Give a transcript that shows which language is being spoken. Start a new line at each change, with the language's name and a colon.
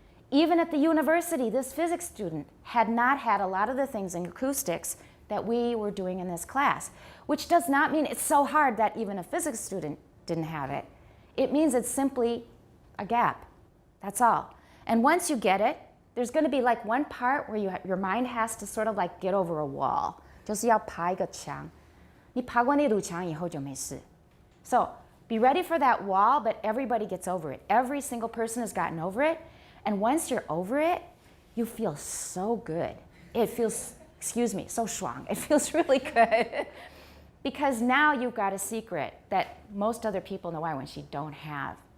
English: Even at the university, this physics student had not had a lot of the things in acoustics that we were doing in this class, which does not mean it's so hard that even a physics student didn't have it. It means it's simply a gap. That's all. And once you get it, there's going to be like one part where your mind has to sort of like get over a wall.
Chinese: 就是要爬一个墙。你爬过那堵墙以后就没事。
English: So be ready for that wall, but everybody gets over it. Every single person has gotten over it. And once you're over it, you feel so good. It feels, so
Chinese: 爽.
English: It feels really good. Because now you've got a secret that most other people know which you don't have.